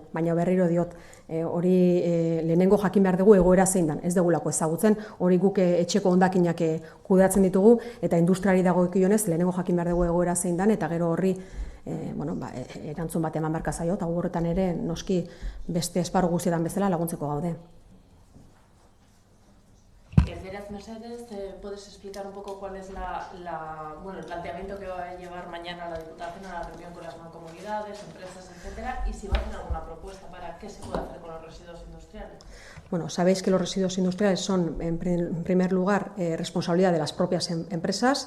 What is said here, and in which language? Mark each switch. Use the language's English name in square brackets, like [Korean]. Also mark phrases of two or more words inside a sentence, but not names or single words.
[Basque] Baina berriro diot, hori lehenengo jakin behar dugu egoera zein dan, ez dugulako ezagutzen, hori guk etxeko hondakinak kudeatzen ditugu, eta industriari dagokionez lehenengo jakin behar dugu egoera zein dan, eta gero horri erantzun bat eman beharko zaio, eta horretan ere noski beste esparru guztietan bezala laguntzeko gaude. [Spanish] Erderaz Mercedes, ¿puedes explicar un poco cuál es el planteamiento que va a llevar mañana la Diputación a la reunión con las mancomunidades, empresas, etcétera, y si va a hacer alguna propuesta para qué se puede hacer con los residuos industriales? Bueno, sabéis que los residuos industriales son, en primer lugar, responsabilidad de las propias empresas.